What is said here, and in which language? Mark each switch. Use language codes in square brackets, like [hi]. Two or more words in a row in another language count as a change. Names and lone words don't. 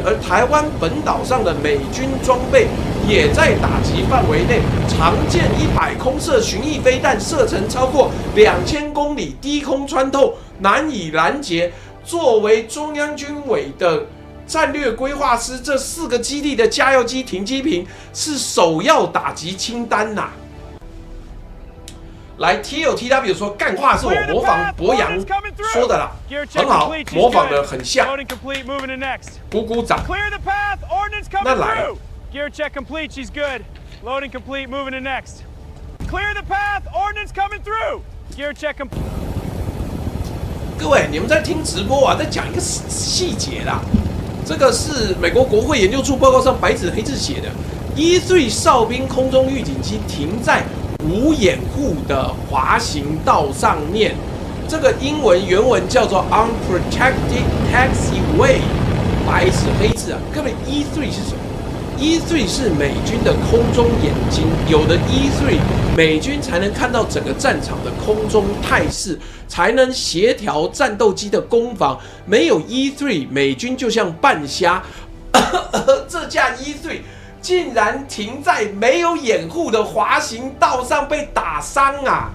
[zh] 而台灣本島上的美軍裝備也在打擊範圍內，常見100空射巡弋飛彈，射程超過2000公里，低空穿透，難以攔截。作為中央軍委的戰略規劃師，這4個基地的加油機、停機坪是首要打擊清單吶。來 ，TLTW 說幹話是我模仿博洋說的啦，很好，模仿的很像，鼓鼓掌。那來 [en] Gear check complete, she's good. Loading complete, moving to next. Clear the path, ordnance coming through. Gear check complete. [zh] 各位，你們在聽直播啊，在講一個細節啦。這個是美國國會研究處報告上白紙黑字寫的 ，E3 哨兵空中預警機停在無掩護的滑行道上面。這個英文原文叫做 [en] unprotected taxiway， [zh] 白紙黑字啊。各位 ，E3 是什麼？E3 是美軍的空中眼睛，有了 E3，美軍才能看到整個戰場的空中態勢，才能協調戰鬥機的攻防。沒有 E3， 美軍就像半瞎。這架 E3 竟然停在沒有掩護的滑行道上，被打傷啊！